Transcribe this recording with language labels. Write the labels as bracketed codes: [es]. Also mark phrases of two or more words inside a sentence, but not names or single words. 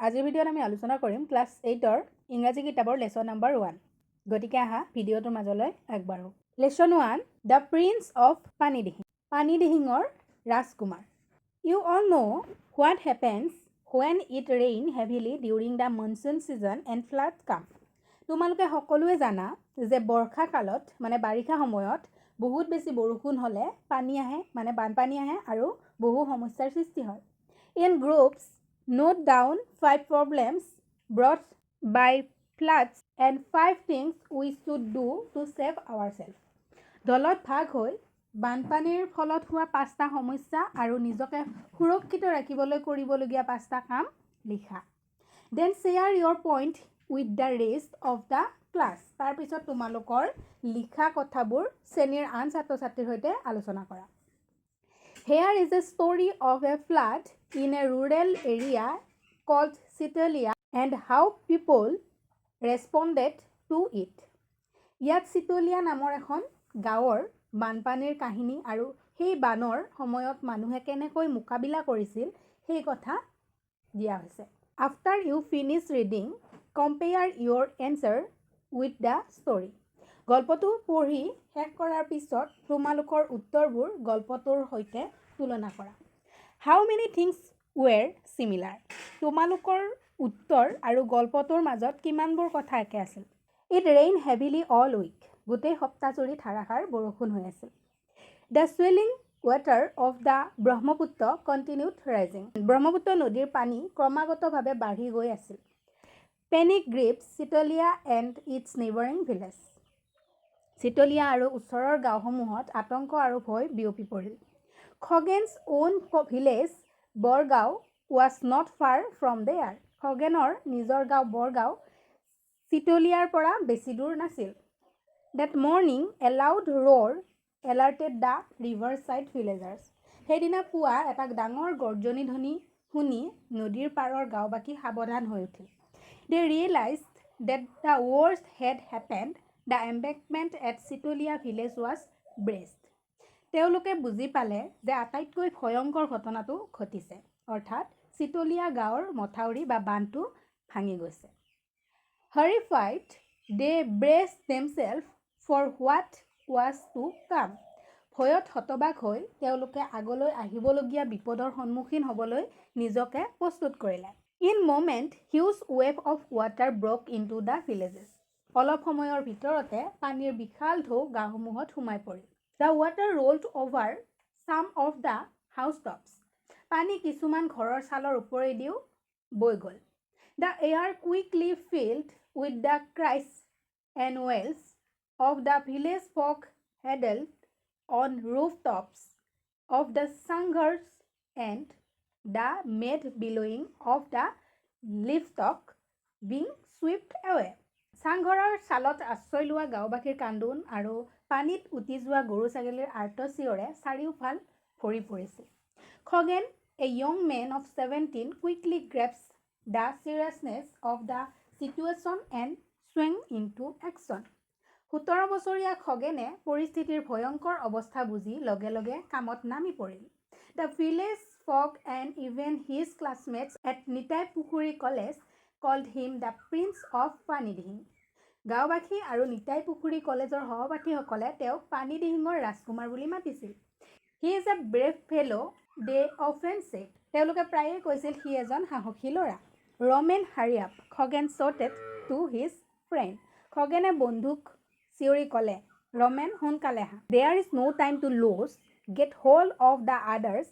[as] আজিৰ ভিডিঅ'ত আমি আলোচনা কৰিম ক্লাছ 8ৰ ইংৰাজী কিতাপৰ [en] lesson number [as] 1 গতিকে আহা ভিডিঅ'টোৰ মাজলৈ আগবাঢ়ো লেসন 1 দ্য [en] প্ৰিন্স অফ পানীদিহিঙৰ ৰাজকুমাৰ You all know what happens when it rain heavily during the monsoon season and flood come [as] তোমালোকে সকলোৱে জানা যে বৰ্ষা কালত মানে বাৰিষা সময়ত বহুত বেছি বৰষুণ হলে পানী আহে মানে বানপানী আহে আৰু বহু সমস্যাৰ সৃষ্টি হয় [en] In groups Note down 5 problems brought by floods and 5 things we should do to save ourselves. [as] দলত ভাগ হৈ বানপানীৰ ফলত হোৱা 5টা সমস্যা আৰু নিজকে সুৰক্ষিত ৰাখিবলৈ কৰিবলগীয়া 5টা কাম লিখা। [en] Then share your point with the rest of the class. [as] তাৰ পিছত তোমালোকৰ লিখা কথাবোৰ শ্ৰেণীৰ আন ছাত্ৰ-ছাত্ৰীৰ সৈতে আলোচনা কৰা। [en] Here is a story of a flood in a rural area called Sitolia and how people responded to it. [as] ইয়াত চিতলিয়া নামৰ এখন গাঁৱৰ বানপানীৰ কাহিনী আৰু সেই বানৰ সময়ত মানুহে কেনেকৈ মোকাবিলা কৰিছিল সেই কথা দিয়া হৈছে। [en] After you finish reading, compare your answer with the story. [as] গল্পটো পঢ়ি শেষ কৰাৰ পিছত তোমালোকৰ উত্তৰবোৰ গল্পটোৰ সৈতে তুলনা কৰা। [en] How many things were similar? [as] তোমালোকৰ উত্তৰ আৰু গল্পটোৰ মাজত কিমানবোৰ কথা একে আছিল? [en] It rained heavily all week. [as] গোটেই সপ্তাহজুৰি ধাৰাসাৰ বৰষুণ হৈ আছিল। [en] The swelling water of the Brahmaputra continued rising. [as] ব্ৰহ্মপুত্ৰ নদীৰ পানী ক্ৰমাগতভাৱে বাঢ়ি গৈ আছিল। [en] Panic gripped Sitolia and its neighboring village. [as] চিতলিয়া আৰু ওচৰৰ গাঁওসমূহত আতংক আৰু ভয় বিয়পি পৰিল। [en] Khoghen's own village, Borgao, was not far from there. [as] খগেনৰ নিজৰ গাঁও বৰগাঁও চিতলিয়াৰ পৰা বেছি দূৰ নাছিল। [en] That morning, a loud roar alerted the riverside villagers. [as] সেইদিনা পুৱা এটা ডাঙৰ গৰ্জনী ধ্বনি শুনি নদীৰ পাৰৰ গাঁওবাসী সাৱধান হৈ উঠিল। [en] They realized that the worst had happened. The embankment at Sitolia village was breached. [as] তেওঁলোকে বুজি পালে যে আটাইতকৈ ভয়ংকৰ ঘটনাটো ঘটিছে অৰ্থাৎ চিতলিয়া গাঁৱৰ মথাউৰি বা বান্ধটো ভাঙি গৈছে। [en] Horrified, they braced themselves for what was to come. [as] ভয়ত হতবাক হৈ তেওঁলোকে আগলৈ আহিবলগীয়া বিপদৰ সন্মুখীন হ'বলৈ নিজকে প্ৰস্তুত কৰিলে। [en] In moment, huge wave of water broke into the villages. [as] অলপ সময়ৰ ভিতৰতে পানীৰ বিশাল ঢৌ গাঁওসমূহত সোমাই পৰিল। [en] The water rolled over some of the housetops. [as] পানী কিছুমান ঘৰৰ ছালৰ ওপৰেদিও বৈ গ'ল। [en] The air quickly filled with the cries and wails of the village folk huddled on rooftops of the sangars and the mad bellowing of the livestock being swept away. [as] চাংঘৰৰ ছালত আশ্ৰয় লোৱা গাঁওবাসীৰ কান্দোন আৰু পানীত উটি যোৱা গৰু ছাগলীৰ আৰ্তচিঞৰে চাৰিওফাল ভৰি পৰিছিল। [en] খগেন, a young man of 17, quickly grasps the seriousness of the situation and swung into action. [as] 17 বছৰীয়া খগেনে পৰিস্থিতিৰ ভয়ংকৰ অৱস্থা বুজি লগে লগে কামত নামি পৰিল। [en] The village folk and even his classmates at নিতাই পুখুৰী কলেজ called him the Prince of পানীদিহিং। [as] গাঁওবাসী আৰু নিতাই পুখুৰী কলেজৰ সহপাঠীসকলে তেওঁক পানীদিহিঙৰ ৰাজকুমাৰ বুলি মাতিছিল। [en] He is a brave fellow, they often said. [as] তেওঁলোকে প্ৰায়ে কৈছিল সি এজন সাহসী ল'ৰা। [en] Roman, hurry up, খগেন shouted to his friend. [as] খগেনে বন্ধুক চিঞৰি ক'লে, ৰমেন সোনকালে আহা। [en] There is no time to lose. Get hold of the others.